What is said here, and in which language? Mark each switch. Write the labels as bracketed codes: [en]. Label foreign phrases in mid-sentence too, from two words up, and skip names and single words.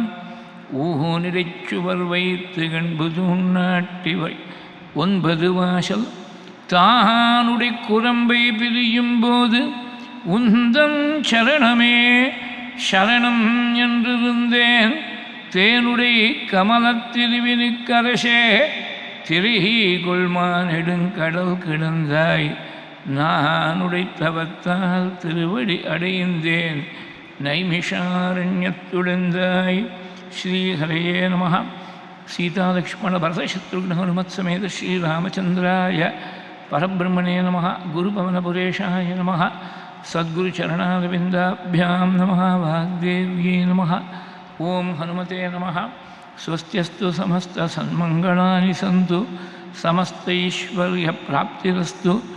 [ta] ஊனிடைச்சுவர் வைத்து கண்புது நாட்டி 9 வாசல் தானுடைய குரம்பை பிரியும் போது உந்தன் சரணமே சரணம் என்றிருந்தேன் தேனுடைய கமலத்திருவினுக்கரசே திரிகி கொள்மான் நெடுங்கடல் கிடந்தாய் நானுடைய தவத்தால் திருவடி அடைந்தேன் [sa] நைமிஷாரண்யத்துடந்தாய் श्रीहरये नमः सीतालक्ष्मण भरतशत्रुघ्न हनुमत्समेत श्रीरामचन्द्राय परब्रह्मणे नमः गुरुपवनपुरेशाय नमः सद्गुरुचरणारविन्दाभ्यां नमः वाग्देव्यै नमः ॐ हनुमते नमः स्वस्त्यस्तु समस्तसन्मङ्गलानि सन्तु समस्तैश्वर्यप्राप्तिरस्तु